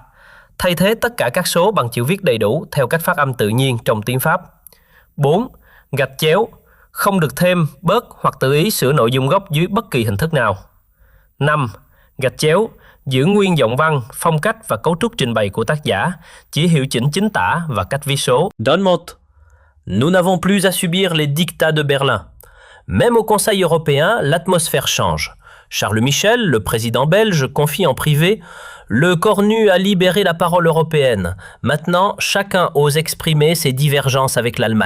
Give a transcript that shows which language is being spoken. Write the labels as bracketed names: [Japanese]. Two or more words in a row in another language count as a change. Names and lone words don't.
[Vietnamese] Thay thế tất cả các số bằng chữ viết đầy đủ theo cách phát âm tự nhiên trong tiếng Pháp. 4. Gạch chéo, không được thêm, bớt hoặc tự ý sửa nội dung gốc dưới bất kỳ hình thức nào. 5. Gạch chéo, giữ nguyên giọng văn, phong cách và cấu trúc trình bày của tác giả, chỉ hiệu chỉnh chính tả và cách viết số. Donne mot. [French] Nous n'avons plus à subir les dictats de Berlin. Même au Conseil européen, l'atmosphère change. Charles Michel, le président belge, confie en privé « Le Cornu a libéré la parole européenne. Maintenant, chacun ose exprimer ses divergences avec l'Allemagne.